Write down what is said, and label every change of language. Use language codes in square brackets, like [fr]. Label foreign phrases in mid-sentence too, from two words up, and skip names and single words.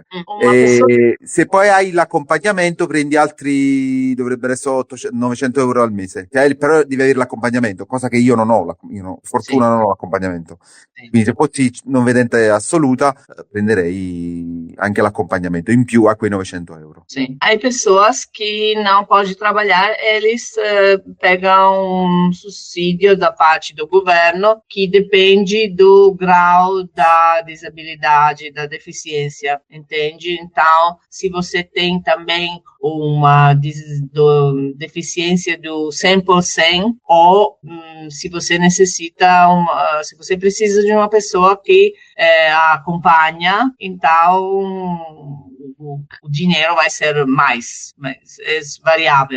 [it] E se poi hai l'accompagnamento, prendi altri, dovrebbero essere 900 euro al mese. Però devi avere l'accompagnamento, cosa che io non ho. Fortuna non ho l'accompagnamento. Quindi se fossi non vedente assoluta, prenderei anche l'accompagnamento in più a quei 900 euro. [pt] Sim. Aí pessoas que não podem trabalhar, eles pegam subsídio da parte do governo, que depende do grau da disabilidade, da deficiência, entende? Então, se você tem também uma deficiência do 100%, ou se você se você precisa de uma pessoa que a acompanha, então o dinheiro vai ser mais, mas é variável.